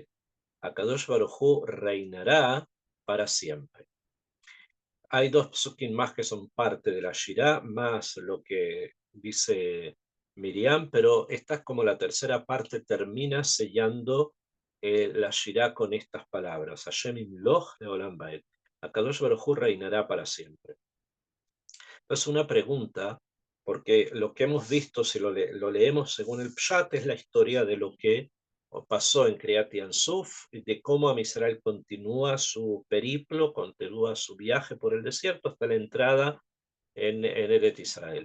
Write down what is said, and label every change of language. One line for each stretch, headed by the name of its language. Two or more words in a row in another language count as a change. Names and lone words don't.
Hebrew: הקדוש ברוך הוא
Spanish: reinará para siempre. Hay dos psukim más que son parte de la Shirah, más lo que dice Miriam, pero esta es como la tercera parte, termina sellando la Shirah con estas palabras.
Hebrew: השם ימלוך לעולם ועד. הקדוש ברוך הוא
Spanish: reinará para siempre. Es una pregunta, porque lo que hemos visto, si lo leemos según el Pshat, es la historia de lo que pasó en
Hebrew: קריעת ים סוף,
Spanish: de cómo Amisrael continúa su periplo, continúa su viaje por el desierto hasta la entrada en Eret Israel.